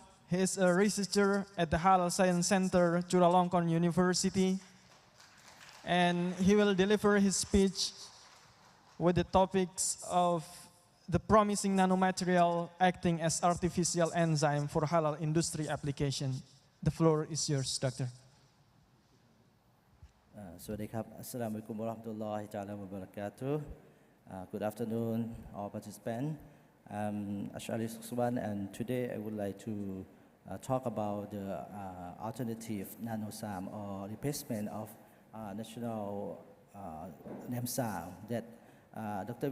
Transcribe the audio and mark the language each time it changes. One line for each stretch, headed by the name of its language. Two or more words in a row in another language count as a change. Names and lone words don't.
English: He is a researcher at the Halal Science Center, Chulalongkorn University, and he will deliver his speech with the topics of the promising nanomaterial acting as artificial enzyme for halal industry application. The floor is yours, Doctor.
Arabic: สวัสดีครับ السلام عليكم ورحمة الله تعالى وبركاته.
English: Good afternoon, all participants. I'm Ashari Sukswan, and today I would like to talk about the alternative nanosam or replacement of national NAMSAM that Dr.